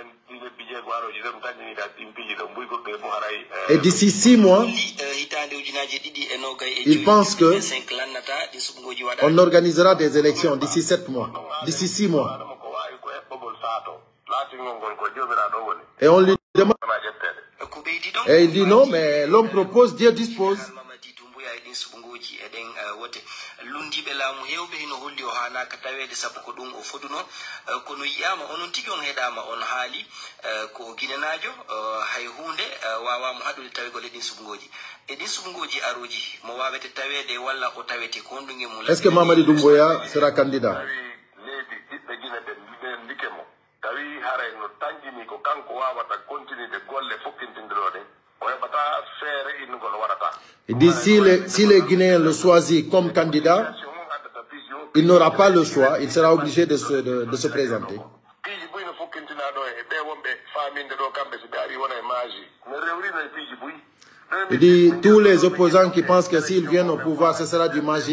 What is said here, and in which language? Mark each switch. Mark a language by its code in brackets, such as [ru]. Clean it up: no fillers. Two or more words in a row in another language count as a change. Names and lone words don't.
[fr] Et d'ici 6 mois, il pense que on organisera des élections d'ici 7 mois, d'ici 6 mois. Et on lui demande. Et il dit non, mais l'homme propose, Dieu dispose. [ff] lundiɓe laamu hewɓe hino holli o hanaka tawede sabu ko ɗum o foduno kono yiyama onon tigui on heeɗama on haali ko guinenajo hay hunde wawamo haɗude tawegol e ɗin suɓugoji e ɗin suɓugoji aroji mo wawete tawede walla o tawete ko honɗum mum. [fr] Est ce que Mamadi Doumbouya sera candidat? [ff] leydi ɓiɓɓe guine ɓe ndikemo tawi haray no tanjini ko kanko wawata continude golle fokkintindiro ɗe o heɓata feere innugol waɗata. [fr] Il dit si les Guinéens le choisissent comme candidat, il n'aura pas le choix, il sera obligé de se présenter. Il dit tous les opposants qui pensent que s'ils viennent au pouvoir, ce sera du magie.